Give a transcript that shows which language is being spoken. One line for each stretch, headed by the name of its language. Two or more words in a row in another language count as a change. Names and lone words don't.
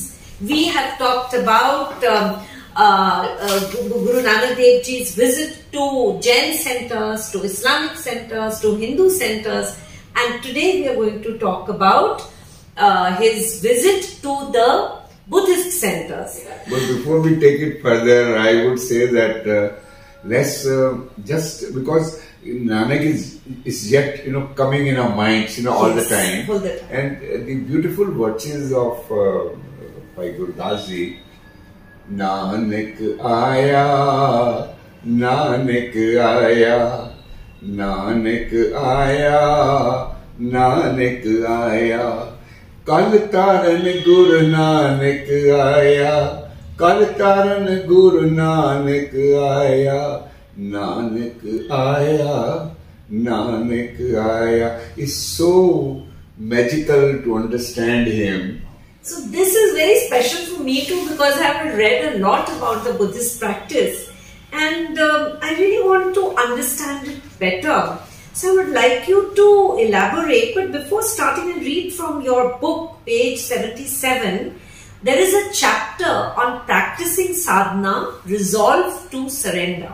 English: We have talked about Guru Nanak Dev Ji's visit to Jain centers, to Islamic centers, to Hindu centers, and today we are going to talk about his visit to the Buddhist centers. But before we take it further, I would say that let's just because Nanak is yet coming in our minds all the time, and the beautiful virtues of Bhai Gurdas Ji.
Punjabi: ਨਾਨਕ ਆਇਆ, ਨਾਨਕ ਆਇਆ, ਨਾਨਕ ਆਇਆ, ਨਾਨਕ ਆਇਆ. ਕਲ ਤਾਰਨ ਗੁਰੂ ਨਾਨਕ ਆਇਆ, ਕਲ ਤਾਰਨ ਗੁਰੂ ਨਾਨਕ ਆਇਆ, ਨਾਨਕ ਆਇਆ, ਨਾਨਕ ਆਇਆ.
English: It's so magical to understand him. So this is very special for me too, because I have read a lot about the Buddhist practice, and I really want to understand it better. So I would like you to elaborate, but before starting and read from your book, page 77, there is a chapter on practicing sadhana, resolve to surrender.